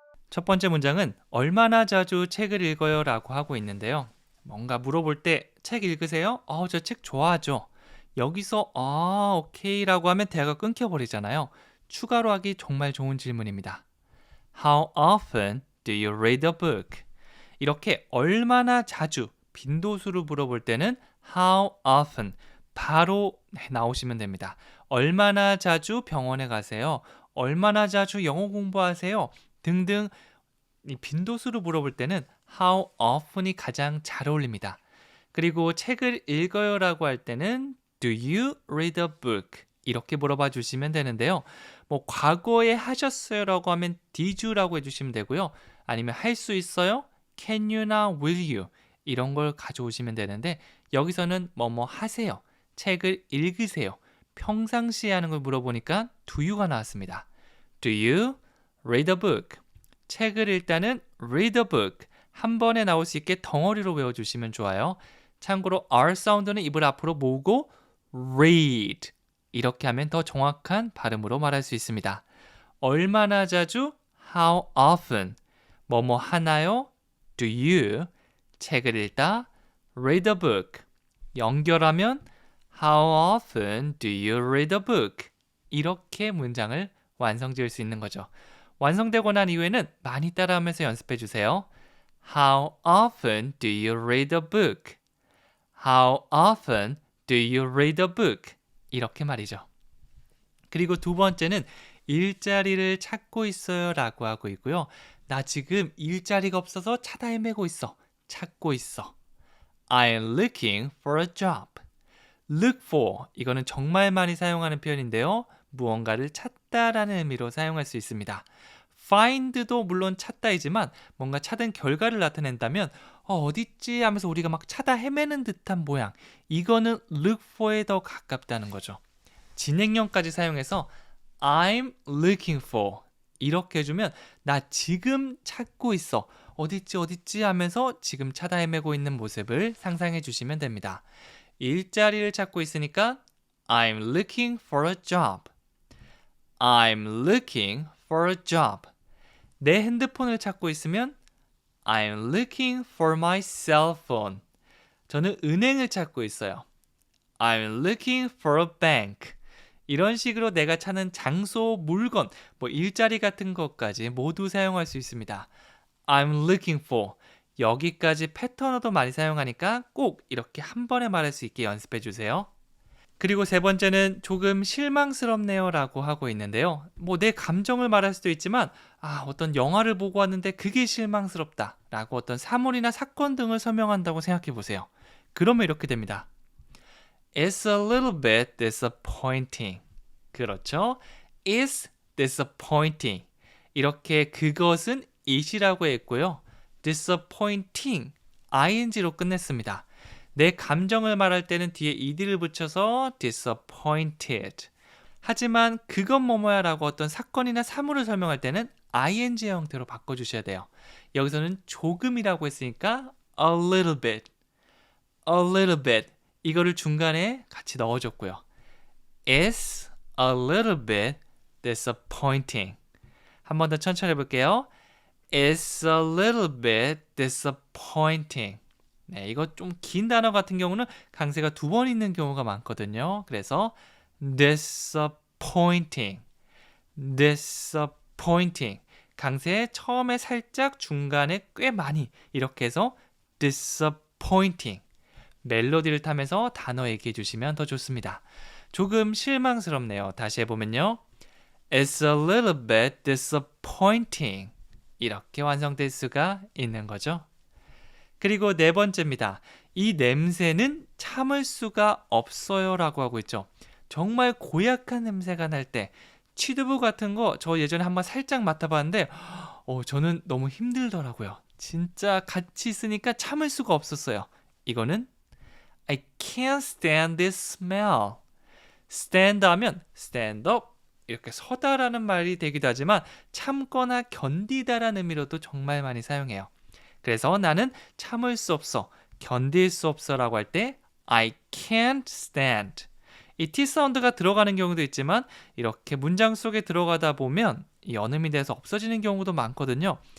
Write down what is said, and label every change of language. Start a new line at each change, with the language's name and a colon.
Korean: 첫 번째 문장은 얼마나 자주 책을 읽어요? 라고 하고 있는데요. 뭔가 물어볼 때 책 읽으세요? 저 책 좋아하죠. 여기서 오케이 라고 하면 대화가 끊겨버리잖아요. 추가로 하기 정말 좋은 질문입니다.
English: How often do you read a book?
Korean: 이렇게 얼마나 자주 빈도수로 물어볼 때는
English: How often
Korean: 바로 나오시면 됩니다. 얼마나 자주 병원에 가세요? 얼마나 자주 영어 공부하세요? 등등 이 빈도수로 물어볼 때는
English: How often
Korean: 이 가장 잘 어울립니다. 그리고 책을 읽어요 라고 할 때는
English: Do you read a book?
Korean: 이렇게 물어봐 주시면 되는데요. 과거에 하셨어요 라고 하면
English: did you
Korean: 라고 해주시면 되고요. 아니면 할 수 있어요?
English: Can you
Korean: 나
English: will you?
Korean: 이런 걸 가져오시면 되는데 여기서는 뭐뭐 하세요. 책을 읽으세요. 평상시에 하는 걸 물어보니까
English: do you
Korean: 가 나왔습니다.
English: Do you read a book?
Korean: 책을 일단은
English: read a book.
Korean: 한 번에 나올 수 있게 덩어리로 외워주시면 좋아요. 참고로 R 사운드는 입을 앞으로 모으고 read 이렇게 하면 더 정확한 발음으로 말할 수 있습니다. 얼마나 자주?
English: How often?
Korean: 뭐뭐 하나요?
English: Do you?
Korean: 책을 읽다?
English: Read a book.
Korean: 연결하면
English: How often do you read a book?
Korean: 이렇게 문장을 완성 지을 수 있는 거죠. 완성되고 난 이후에는 많이 따라하면서 연습해 주세요.
English: How often do you read a book? How often do you read a book?
Korean: 이렇게 말이죠. 그리고 두 번째는 일자리를 찾고 있어요 라고 하고 있고요. 나 지금 일자리가 없어서 찾아 헤매고 있어. 찾고 있어.
English: I'm looking for a job. Look for,
Korean: 이거는 정말 많이 사용하는 표현인데요. 무언가를 찾다라는 의미로 사용할 수 있습니다. find도 물론 찾다이지만 뭔가 찾은 결과를 나타낸다면 어딨지 하면서 우리가 막 찾아 헤매는 듯한 모양, 이거는
English: look for
Korean: 에 더 가깝다는 거죠. 진행형까지 사용해서
English: I'm looking for
Korean: 이렇게 해주면 나 지금 찾고 있어. 어딨지 하면서 지금 찾아 헤매고 있는 모습을 상상해 주시면 됩니다. 일자리를 찾고 있으니까
English: I'm looking for a job. I'm looking for a job.
Korean: 내 핸드폰을 찾고 있으면
English: I'm looking for my cell phone.
Korean: 저는 은행을 찾고 있어요.
English: I'm looking for a bank.
Korean: 이런 식으로 내가 찾는 장소, 물건, 일자리 같은 것까지 모두 사용할 수 있습니다.
English: I'm looking for.
Korean: 여기까지 패턴어도 많이 사용하니까 꼭 이렇게 한 번에 말할 수 있게 연습해 주세요. 그리고 세 번째는 조금 실망스럽네요 라고 하고 있는데요. 내 감정을 말할 수도 있지만 어떤 영화를 보고 왔는데 그게 실망스럽다 라고 어떤 사물이나 사건 등을 설명한다고 생각해 보세요. 그러면 이렇게 됩니다.
English: It's a little bit disappointing.
Korean: 그렇죠?
English: It's disappointing.
Korean: 이렇게 그것은 it이라고 했고요. disappointing, ing로 끝냈습니다. 내 감정을 말할 때는 뒤에 ed를 붙여서 disappointed. 하지만 그건 뭐뭐야 라고 어떤 사건이나 사물을 설명할 때는 ing 형태로 바꿔주셔야 돼요. 여기서는 조금이라고 했으니까
English: a little bit, a little bit.
Korean: 이거를 중간에 같이 넣어줬고요.
English: It's a little bit disappointing.
Korean: 한 번 더 천천히 해볼게요.
English: It's a little bit disappointing.
Korean: 네, 이거 좀 긴 단어 같은 경우는 강세가 두 번 있는 경우가 많거든요. 그래서
English: disappointing, disappointing.
Korean: 강세 처음에 살짝, 중간에 꽤 많이 이렇게 해서 disappointing. 멜로디를 타면서 단어 얘기해 주시면 더 좋습니다. 조금 실망스럽네요. 다시 해보면요.
English: It's a little bit disappointing.
Korean: 이렇게 완성될 수가 있는 거죠. 그리고 네 번째입니다. 이 냄새는 참을 수가 없어요 라고 하고 있죠. 정말 고약한 냄새가 날 때, 취두부 같은 거 저 예전에 한번 살짝 맡아봤는데 저는 너무 힘들더라고요. 진짜 같이 있으니까 참을 수가 없었어요. 이거는
English: I can't stand this smell.
Korean: stand 하면
English: stand up,
Korean: 이렇게 서다라는 말이 되기도 하지만 참거나 견디다라는 의미로도 정말 많이 사용해요. 그래서 나는 참을 수 없어, 견딜 수 없어 라고 할 때
English: I can't stand.
Korean: 이 T 사운드가 들어가는 경우도 있지만 이렇게 문장 속에 들어가다 보면 이 언음이 돼서 없어지는 경우도 많거든요.